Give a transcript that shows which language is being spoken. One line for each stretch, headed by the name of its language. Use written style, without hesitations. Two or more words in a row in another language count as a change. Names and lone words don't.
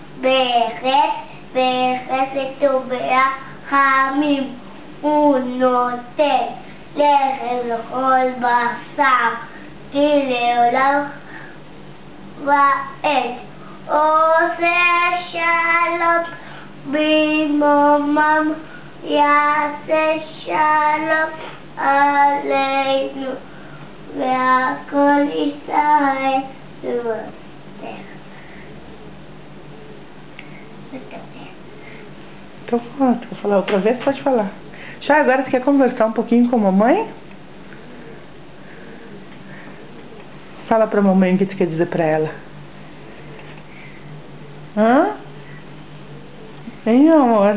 Hebrew: בחסד וברחמים הוא נותן לחם לכל בשר כי לעולם ועד. עושה שלום במרומם יעשה שלום עלינו וכל ישראל ואמונתך.
Portuguese: Então, vou falar outra vez, pode falar. Chay, agora você quer conversar um pouquinho com a mamãe? Fala pra mamãe o que você quer dizer pra ela. Hã? Hein, amor?